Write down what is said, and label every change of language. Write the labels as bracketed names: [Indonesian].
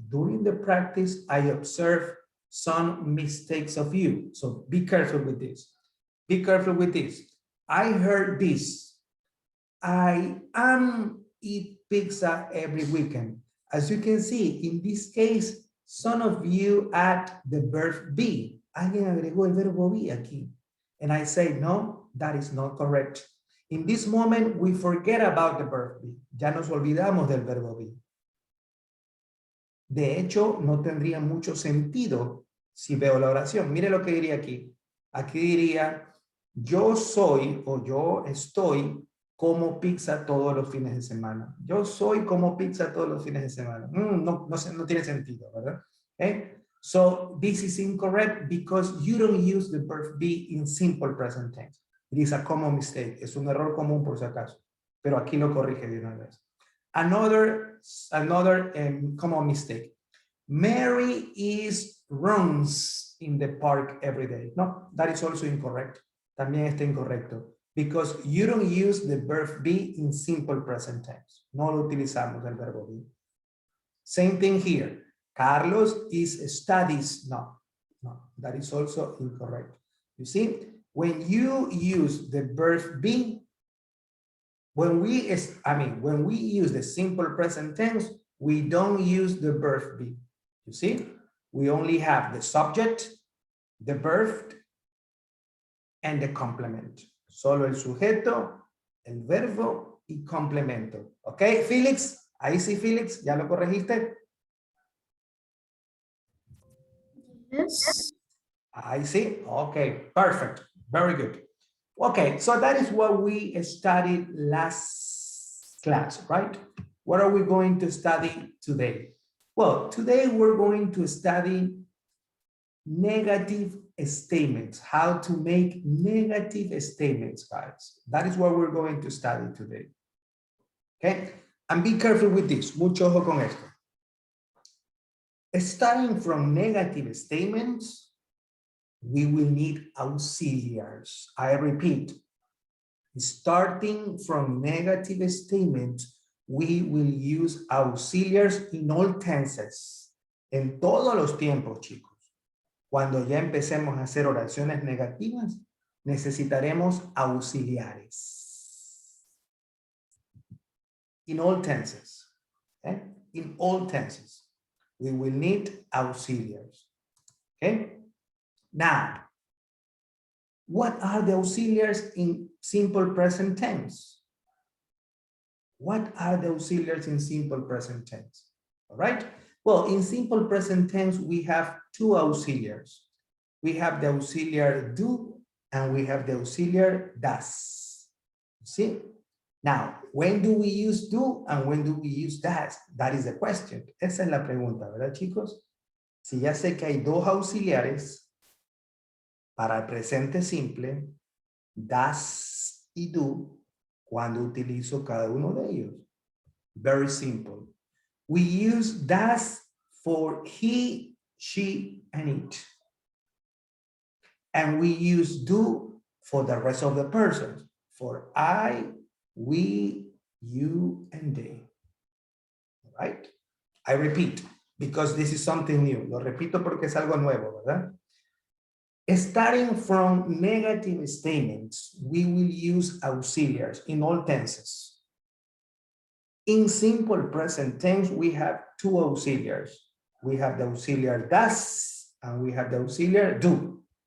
[English] During the practice, I observed some mistakes of you. So be careful with this. Be careful with this. I heard this. I am eat pizza every weekend. As you can see, in this case, some of you add the verb be. [Spanish] Alguien agregó el verbo be aquí. [English] And I say, no, that is not correct. In this moment, we forget about the verb be. [Spanish] Ya nos olvidamos del verbo be. De hecho, no tendría mucho sentido si veo la oración. Mire lo que diría aquí. Aquí diría, yo soy o yo estoy como pizza todos los fines de semana. Yo soy como pizza todos los fines de semana. No tiene sentido, ¿verdad? [English] Okay? So this is incorrect because you don't use the verb be in simple present tense. It is a common mistake. [Spanish] Es un error común por si acaso. Pero aquí lo corrige de una vez. [English] Another common mistake. Mary runs in the park every day. No, that is also incorrect. [Spanish] También está incorrecto. [English] Because you don't use the verb be in simple present tense. [Spanish] No lo utilizamos el verbo be. [English] Same thing here. Carlos studies. No, that is also incorrect. You see, when you use the verb be, when we use the simple present tense, we don't use the verb be. You see, we only have the subject, the verb, and the complement. [Spanish] Solo el sujeto, el verbo y complemento. ¿Ok, Félix? Ahí sí, Félix, ¿ya lo corregiste? [English] Yes. I see. Okay, perfect. Very good. Okay, so that is what we studied last class, right? What are we going to study today? Well, today we're going to study negative statements, how to make negative statements, guys. That is what we're going to study today. Okay, and be careful with this. [Spanish] Mucho ojo con esto. [English] Starting from negative statements, we will need auxiliaries. I repeat, starting from negative statements, we will use auxiliaries in all tenses. [Spanish] En todos los tiempos, chicos. Cuando ya empecemos a hacer oraciones negativas, necesitaremos auxiliares. [English] In all tenses. Okay? In all tenses. We will need auxiliaries. Okay? Now, what are the auxiliaries in simple present tense? What are the auxiliaries in simple present tense? All right. Well, in simple present tense, we have two auxiliaries. We have the auxiliary do and we have the auxiliary does. See? Now, when do we use do and when do we use does? That is the question. [Spanish] Esa es la pregunta, ¿verdad, chicos? Si ya sé que hay dos auxiliares para el presente simple, does y do, ¿cuándo utilizo cada uno de ellos? [English] Very simple. We use does for he, she, and it. And we use do for the rest of the persons. For I, we, you, and they. All right? I repeat, because this is something new. [Spanish] Lo repito porque es algo nuevo, ¿verdad? [English] Starting from negative statements, we will use auxiliaries in all tenses. In simple present tense, we have two auxiliaries. We have the auxiliary does and we have the auxiliary do.